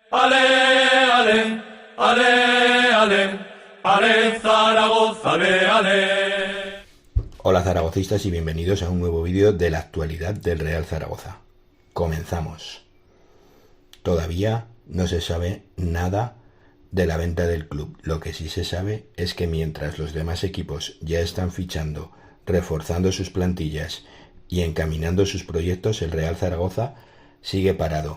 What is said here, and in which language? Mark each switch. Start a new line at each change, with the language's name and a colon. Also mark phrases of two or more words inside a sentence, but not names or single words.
Spanish: Ale, ale, ale, ale, ale Zaragoza, ale, ale. Hola zaragocistas y bienvenidos a un nuevo vídeo de la actualidad del Real Zaragoza. Comenzamos. Todavía no se sabe nada de la venta del club. Lo que sí se sabe es que mientras los demás equipos ya están fichando, reforzando sus plantillas y encaminando sus proyectos, el Real Zaragoza sigue parado.